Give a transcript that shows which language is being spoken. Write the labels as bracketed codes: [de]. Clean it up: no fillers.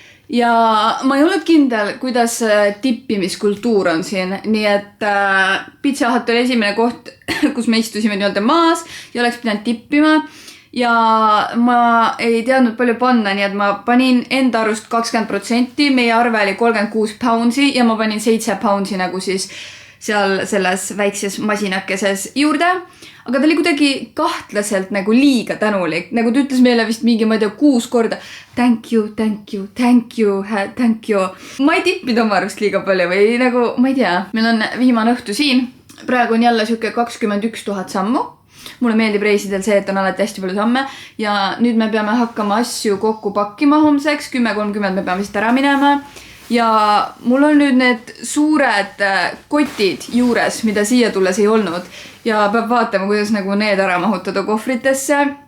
[et] Ja ma ei olnud kindel, kuidas tippimiskultuur on siin, nii et Pizza Hut oli esimene koht, kus me istusime nii-öelda maas ja oleks pidanud tippima ja ma ei teadnud palju panna, nii et ma panin enda arust 20%, meie arve oli 36 poundsi ja ma panin 7 poundsi nagu siis seal selles väikses masinakeses juurde. Aga ta oli kuidagi kahtlaselt nagu liiga tänulik. Nagu ta ütles meile vist mingi, ma ei tea, 6 korda. [en] Thank you, thank you, thank you, thank you. [et] Ma ei tippinud oma arust liiga palju või nagu, ma ei tea. Meil on viimane õhtu siin. Praegu on jälle siuke 21 000 sammu. Mulle meeldib reisidel see, et on alati hästi palju samme. Ja nüüd me peame hakkama asju kokku pakkima homseks. 10:30 me peame vist ära minema. ja mul on nüüd need suured kotid juures, mida siia tulles ei olnud ja peab vaatama, kuidas nagu need ära mahutada kohvritesse.